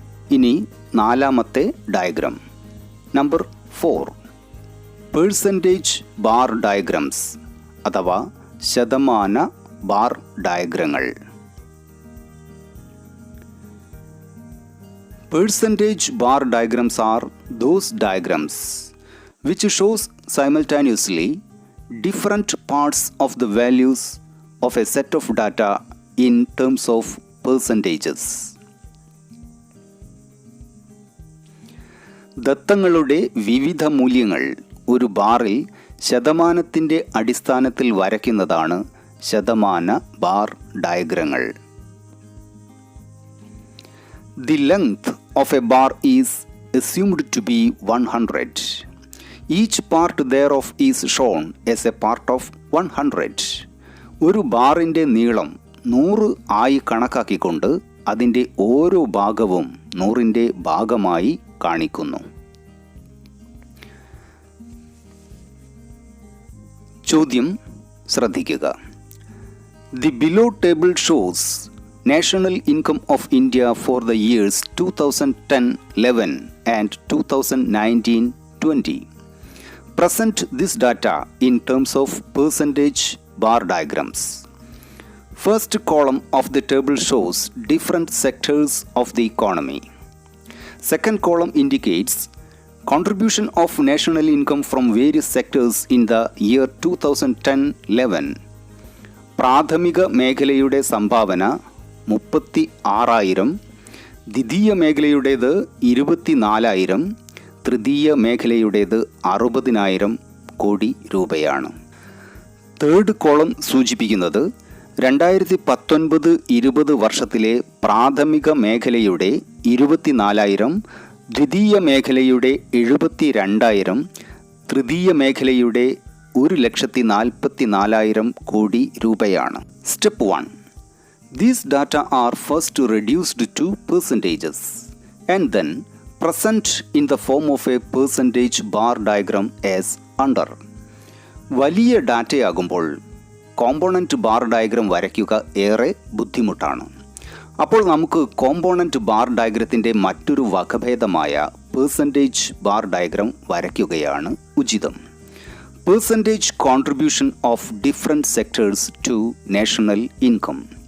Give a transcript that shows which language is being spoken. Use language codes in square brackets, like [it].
[ml] ഇനി നാലാമത്തെ diagram. Number 4. Percentage bar diagrams അഥവാ ശതമാന bar ഡയഗ്രങ്ങൾ. [en] Percentage bar diagrams are those diagrams which shows simultaneously different parts of the values of a set of data in terms of percentages. [ml] ദത്തങ്ങളുടെ വിവിധ മൂല്യങ്ങൾ ഒരു ബാറിൽ ശതമാനത്തിൻ്റെ അടിസ്ഥാനത്തിൽ വരയ്ക്കുന്നതാണ് ശതമാന bar ഡയഗ്രങ്ങൾ. [en] The length of a bar is assumed to be 100. Each part thereof is shown as a part of 100. [ml] ഒരു ബാറിൻ്റെ നീളം 100 ആയി കണക്കാക്കിക്കൊണ്ട് അതിൻ്റെ ഓരോ ഭാഗവും 100ൻ്റെ ഭാഗമായി കാണിക്കുന്നു. ചോദ്യം ശ്രദ്ധിക്കുക. [en] The below table shows national income of India for the years 2010-11 and 2019-20. Present this data in terms of percentage bar diagrams. First column of the table shows different sectors of the economy. Second column indicates contribution of national income from various sectors in the year 2010-11. [ml] പ്രാഥമിക മേഖലയുടെ സംഭാവന 36,000, ദ്വിതീയ മേഖലയുടേത് 24,000, തൃതീയ മേഖലയുടേത് 60,000 കോടി രൂപയാണ്. Third column സൂചിപ്പിക്കുന്നത് 2019-20 വർഷത്തിലെ പ്രാഥമിക മേഖലയുടെ 24,000, ദ്വിതീയ മേഖലയുടെ 72,000, തൃതീയ മേഖലയുടെ 1,44,000 കോടി രൂപയാണ്. Step 1. [en] These data are first reduced to percentages and then present in the form of a percentage bar diagram as under. [ml] വലിയ ഡാറ്റയാകുമ്പോൾ കോമ്പോണൻറ്റ് ബാർ ഡയഗ്രം വരയ്ക്കുക ഏറെ ബുദ്ധിമുട്ടാണ്. അപ്പോൾ നമുക്ക് കോമ്പോണൻറ്റ് ബാർ ഡയഗ്രത്തിൻ്റെ മറ്റൊരു വകഭേദമായ പെർസെൻറ്റേജ് ബാർ ഡയഗ്രം വരയ്ക്കുകയാണ് ഉചിതം. [en] Percentage contribution of different sectors to national income.